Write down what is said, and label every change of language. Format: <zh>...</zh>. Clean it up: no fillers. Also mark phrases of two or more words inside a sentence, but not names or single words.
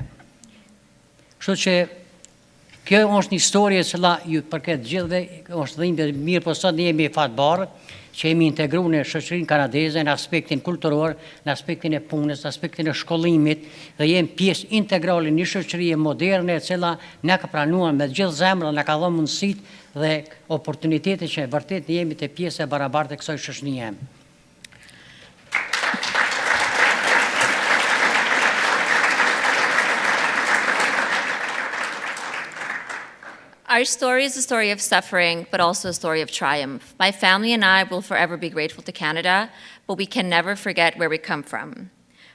<sq>Kështu që kjo është një histori e cila ju përket gjithëve, është dhimbje mirë, po sot ne jemi fatbarë që jemi integruar në shoqërinë kanadeze në aspektin kulturor, në aspektin e punës, në aspektin e shkollimit dhe jemi pjesë integrale në një shoqëri moderne e cila na ka pranuar me gjithë zemrën, na ka dhënë mundësitë dhe oportunitete që vërtet ne jemi të pjesë e barabartë e kësaj shoqërie.</sq> <en>Our story is a story of suffering, but also a story of triumph. My family and I will forever be grateful to Canada, but we can never forget where we come from.</en>